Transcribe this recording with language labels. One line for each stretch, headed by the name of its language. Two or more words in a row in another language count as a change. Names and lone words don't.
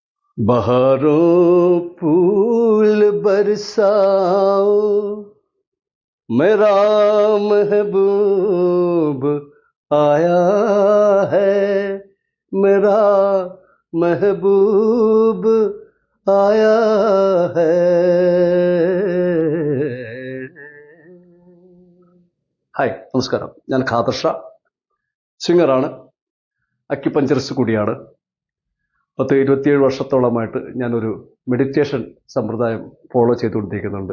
Hindi: बहारों फूल बरसाओ, मेरा महबूब आया है, मेरा महबूब आया है.
Malayalam: ഹായ്, നമസ്കാരം. ഞാൻ ഖാദർ ഷാ, സിംഗറാണ്, അക്യുപഞ്ചറിസ്റ്റ് കൂടിയാണ്. 27 വർഷത്തോളമായിട്ട് ഞാനൊരു മെഡിറ്റേഷൻ സമ്പ്രദായം ഫോളോ ചെയ്തുകൊണ്ടിരിക്കുന്നുണ്ട്.